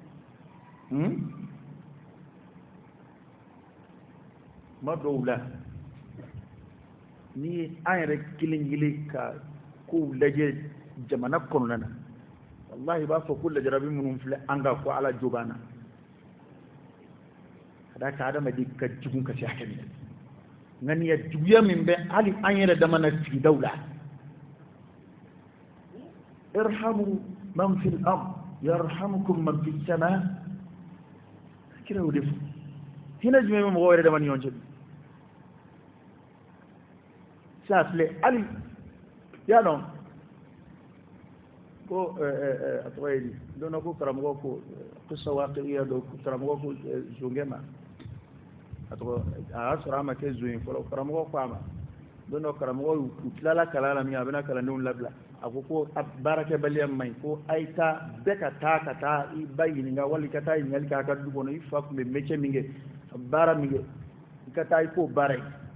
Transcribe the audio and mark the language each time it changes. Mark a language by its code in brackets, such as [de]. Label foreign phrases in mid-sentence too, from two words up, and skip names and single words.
[bm] tuma dɔw la ni an yɛrɛ kelen kelen ka kow lajɛ jamana kɔnɔna na wallahi i b'a fɔ ko lajarabi minnu filɛ an ka ko ala jo b'an na ka d'a kan adamaden ka jugu ka se hakɛ min na nka nin ye juguya min bɛ hali an yɛrɛ dama na sigidaw la [ar] ارحموا من في الأرض يرحمكم من في السماء [bm] kira o de fɔ hinɛ jumɛn bɛ mɔgɔw yɛrɛ dama ni ɲɔgɔn cɛ sa filɛ hali y'a dɔn ko a tɔgɔ ye di don dɔ ko karamɔgɔ ko sawaqiya dɔ karamɔgɔ ko zɔnkɛ ma a y'a sɔrɔ a ma kɛ zon ye fɔlɔ karamɔgɔ ko a ma don dɔ karamɔgɔ u tilala kalan la min a bɛna kalandenw labila a ko baarakɛbaliya man ɲi ko a ye taa bɛɛ ka taa i ba ɲininka wali ka taa ɲininkali k'a ka du kɔnɔ i fa tun bɛ métier min kɛ baara min kɛ i ka taa i k'o baara ye